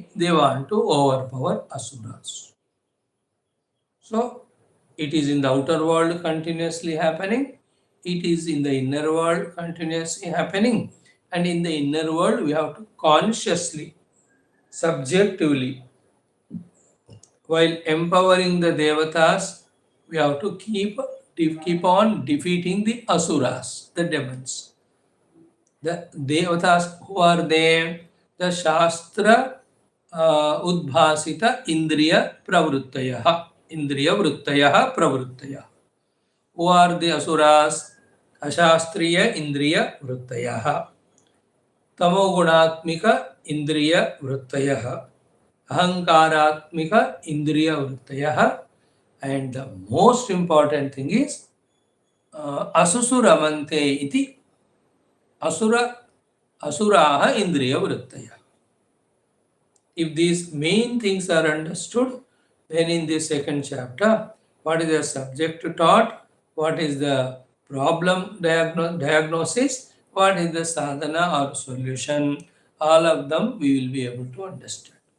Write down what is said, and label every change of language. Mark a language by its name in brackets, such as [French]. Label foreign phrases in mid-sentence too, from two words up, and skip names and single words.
[English] They want to overpower Asuras. So, it is in the outer world continuously happening, it is in the inner world continuously happening, and in the inner world we have to consciously, subjectively, while empowering the devatas, we have to keep on defeating the asuras, the demons. The devatas, who are they? [Sanskrit] The शास्त्र उद्भासित इन्द्रिय प्रवृत्तयः. इन्द्रिय वृत्तयः प्रवृत्तयः. Who are the asuras? अशास्त्रीय इन्द्रिय वृत्तयः तमोगुणात्मिक इन्द्रिय वृत्तयः. अहङ्कारात्मिक इन्द्रिय वृत्तयः. [English] And the most important thing is [Sanskrit] असुसुरमन्ते इति असुरः इन्द्रिय वृत्तय. [English] If these main things are understood, then in the second chapter, what is the subject taught, what is the problem diagnosis, what is the sadhana or solution, all of them we will be able to understand.